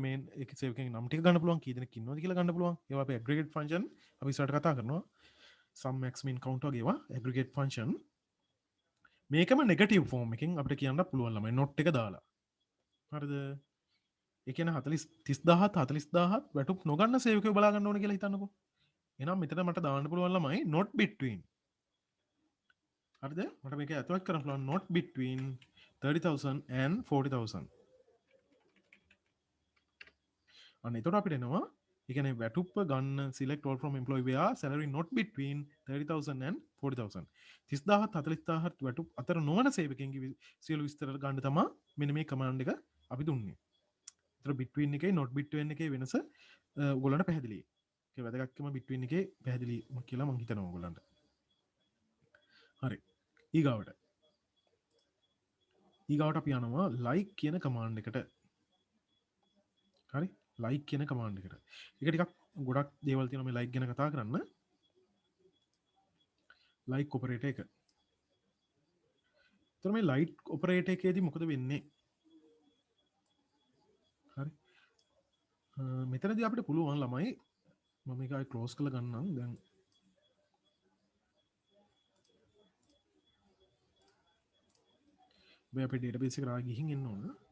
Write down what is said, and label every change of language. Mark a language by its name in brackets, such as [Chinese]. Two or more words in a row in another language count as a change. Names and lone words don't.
[Sinhala] මේ ඒක සේවකයන්ගේ නම් ටික ගන්න පුළුවන් කී දෙනෙක් ඉන්නවද කියලා ගන්න පුළුවන් ඒවා අපි [English] aggregate function [Sinhala] අපි ඉස්සරහට කතා කරනවා [English] sum max min count [Sinhala] වගේ ඒවා [English] aggregate function [Sinhala] මේකම [English] negative form [Sinhala] එකකින් අපිට කියන්න පුළුවන් ළමයි not එක දාලා හරිද ඒ කියන්නේ 30000 40000 වැටුප් නොගන්න සේවකයෝ බලා ගන්න ඕනේ කියලා හිතන්නකෝ එහෙනම් මෙතන මට දාන්න පුළුවන් ළමයි [English] not between [Sinhala] හරිද මට මේක ඇතුළත් කරන්න පුළුවන් [English] not between 30000 and 40000 [Sinhala] අන්න එතකොට අපිට එනවා ඒ කියන්නේ වැටුප් ගන්න [English] select all from employee where salary not between 30000 and 40000 [Sinhala] 30000 40000 වැටුප් අතර නොවන සේවකයන්ගේ සියලු විස්තර ගන්න තමයි මෙන්න මේ command එක අපි දුන්නේ. ඒතර between එකේ not between එකේ වෙනස ඔයගොල්ලන්ට පැහැදිලියි. ඒක වැදගත්කම between එකේ පැහැදිලි කියලා මම හිතනවා ඔයගොල්ලන්ට. හරි. ඊගාවට අපි යනවා like කියන command එකට. හරි. like කියන command එකට. ඒක ටිකක් ගොඩක් දේවල් තියෙනවා මේ like ගැන කතා කරන්න. [English] like operator [Sinhala] එක. එතකොට මේ [English] like operator [Sinhala] එකේදී මොකද වෙන්නේ? හරි. මෙතනදී අපිට පුළුවන් ළමයි මම මේක ආයි close කරලා ගන්නම් දැන් මේ අපේ database එකට ආයි ගිහින් එන්න ඕන.